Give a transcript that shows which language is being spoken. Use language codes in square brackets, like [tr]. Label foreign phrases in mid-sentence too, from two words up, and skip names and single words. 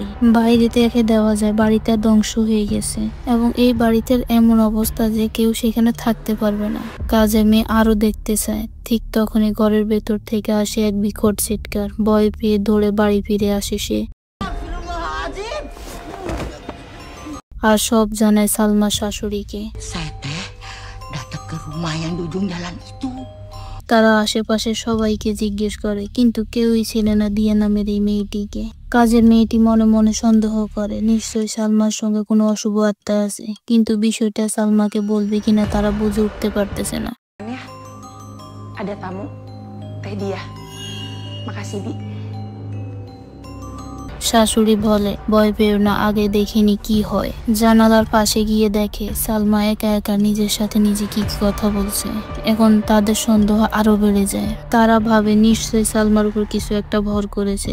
[bn] বাইরে থেকে দেওয়া যায় বাড়িটা ধ্বংস হয়ে গেছে এবং এই বাড়িতে এমন অবস্থা যে কেউ সেখানে থাকতে পারবে না। কাজের মেয়ে আরো দেখতে চায়। ঠিক তখনই ঘরের ভেতর থেকে আসে এক বিকট চিৎকার। ভয় পেয়ে দৌড়ে বাড়ি ফিরে আসে সে, আর সব জানায় সালমার শাশুড়িকে। [id] Saya teh datang ke rumah yang di ujung jalan itu. [bn] তারা আশেপাশে সবাইকে জিজ্ঞেস করে, কিন্তু কেউই ছিল না দিয়া নামের এই মেয়েটিকে। কাজের মেয়েটি মনে মনে সন্দেহ করে নিশ্চয়ই সালমার সঙ্গে কোনো অশুভ আত্মা আছে, কিন্তু বিষয়টা সালমাকে বলবে কিনা তারা বুঝে উঠতে পারতেছে না। [id] Ada tamu, teh dia. Makasih, Bi. [bn] শাশুড়ি বলে, ভয় পেও না, আগে দেখিনি কি হয়। জানালার পাশে গিয়ে দেখে সালমা একা একা নিজের সাথে নিজে কি কথা বলছে। এখন তাদের সন্দেহ আরো বেড়ে যায়। তারা ভাবে নিশ্চয়ই সালমার উপর কিছু একটা ভর করেছে।